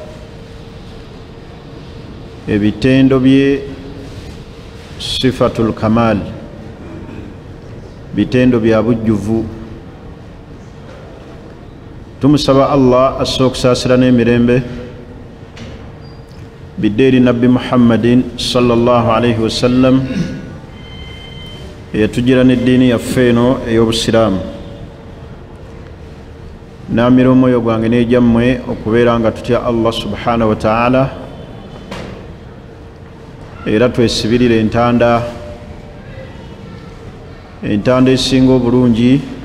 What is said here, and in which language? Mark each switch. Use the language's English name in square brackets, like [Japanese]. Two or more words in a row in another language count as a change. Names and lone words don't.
[Ganda] ebitendo bye [Arabic] صفات الكمال [Ganda] bitendo bya bujjuvu tumusaba Allah asookusaasira n'emirembe biddeeri nabbi [Arabic] محمد صلى الله عليه وسلم [Ganda] eyatugira n'eddiini yaffe eno ey'obusiraamu naamira omwoyo gwange n'egyammwe okubeera nga tutya [Arabic] الله سبحانه وتعالى [Ganda] era twesibirire entanda esinga obulungi